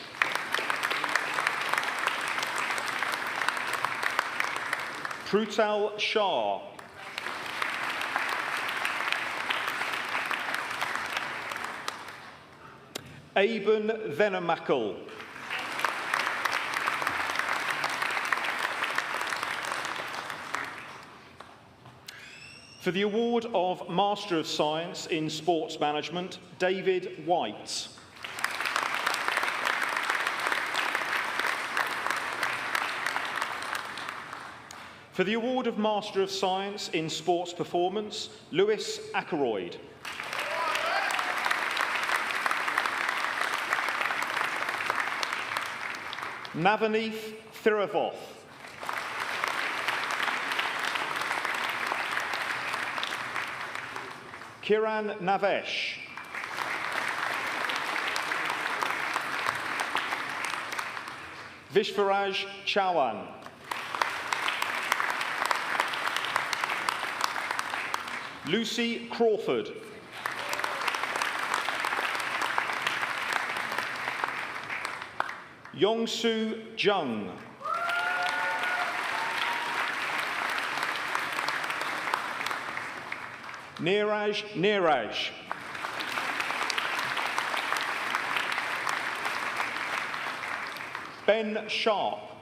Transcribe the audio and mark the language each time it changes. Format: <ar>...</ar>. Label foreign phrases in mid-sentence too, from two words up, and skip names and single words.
<en>Prutal Shah. Aben Venemakal. For the award of Master of Science in Sports Management, David White. For the award of Master of Science in Sports Performance, Lewis Ackroyd. Navaneeth Thiravoth. Kiran Navesh. Vishvaraj Chauhan. Lucy Crawford. Yongsu Jung. Neeraj. Ben Sharp.</en>